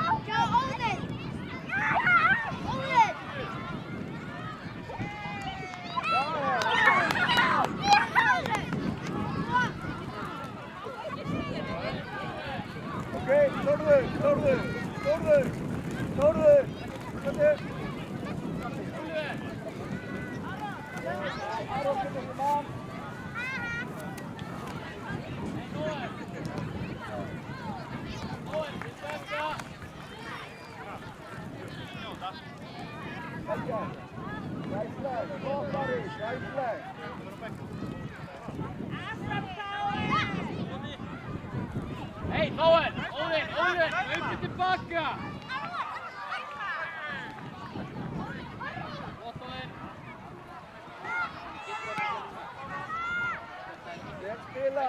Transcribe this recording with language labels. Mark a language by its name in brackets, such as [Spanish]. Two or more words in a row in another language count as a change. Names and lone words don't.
[Icelandic] Ok, Þórður. Aron finna sér mann. [English] Right flag, right flag. [Icelandic] Hei, Nóel, Óðinn, hlaupu tilbaka. Flott Óðinn. Vel spilað.